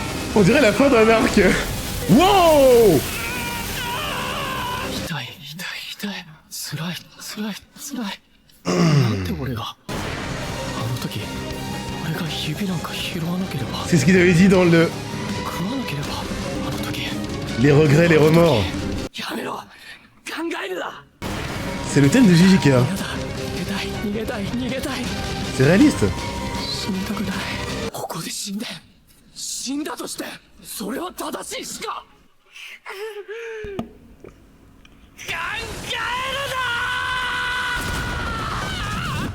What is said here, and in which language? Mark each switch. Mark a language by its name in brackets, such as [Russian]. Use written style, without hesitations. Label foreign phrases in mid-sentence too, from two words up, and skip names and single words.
[French] On dirait la fin d'un arc. Wow! [Japanese] 痛い痛い痛い辛い辛い辛いなんで俺があの時俺が指なんか拾わなければ [French] C'est ce qu'il avait dit dans le... [Japanese] 食わなければあの時 [French] Les regrets, les remords. [Japanese] やめろ考えるな [French] C'est le thème de JJK. [Japanese] やだ逃げたい逃げたい逃げたい [French] C'est réaliste. [Japanese] 死にたくないここで死んで死んだとしてそれは正しいしか考えるな